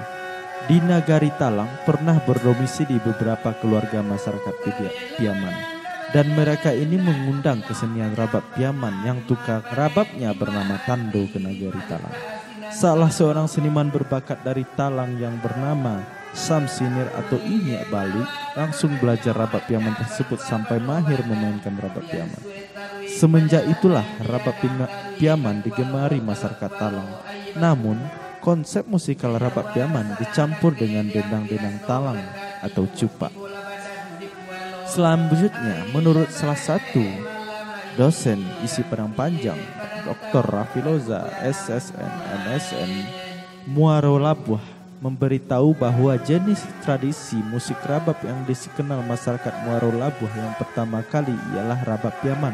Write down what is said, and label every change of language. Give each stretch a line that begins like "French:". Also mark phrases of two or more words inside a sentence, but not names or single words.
Indonesian: Di Nagari Talang pernah berdomisili beberapa keluarga masyarakat Piaman, dan mereka ini mengundang kesenian Rabab Piaman yang tukang rababnya bernama Tando ke Nagari Talang. Salah seorang seniman berbakat dari Talang yang bernama Samsinir atau Inyak Bali langsung belajar Rabab Piaman tersebut sampai mahir memainkan Rabab Piaman. Semenjak itulah Rabab Piaman digemari masyarakat Talang. Namun, konsep musikal Rabab Piaman dicampur dengan dendang-dendang Talang atau cupak. Selanjutnya, menurut salah satu dosen isi Padang Panjang, Dr. Rafiloza, SSN, MSN, Muaro Labuh, memberitahu bahwa jenis tradisi musik Rabab yang dikenal masyarakat Muaro Labuh yang pertama kali ialah Rabab Piaman.